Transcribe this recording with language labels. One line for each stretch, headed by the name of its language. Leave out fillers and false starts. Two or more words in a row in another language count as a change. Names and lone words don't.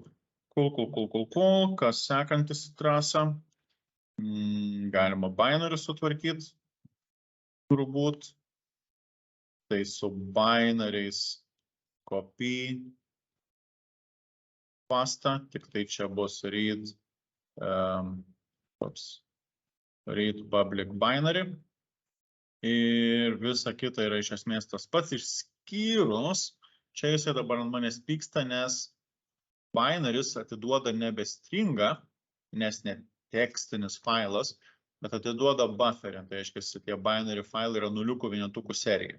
Lithuanian: Kas sekantis į trasą? Galima binary sutvarkyti, turbūt. Tai su binariais
English: copy pasta,
Lithuanian: tik tai čia bus
English: read public binary.
Lithuanian: Ir visa kita yra iš esmės tas pats išskyrus. Čia jisai dabar ant manęs pyksta, nes binaris atiduoda nebe stringą, nes ne tekstinis failas, bet atiduoda bufferį. Tai reiškia, tie binary failai yra nuliukų vienetukų serija.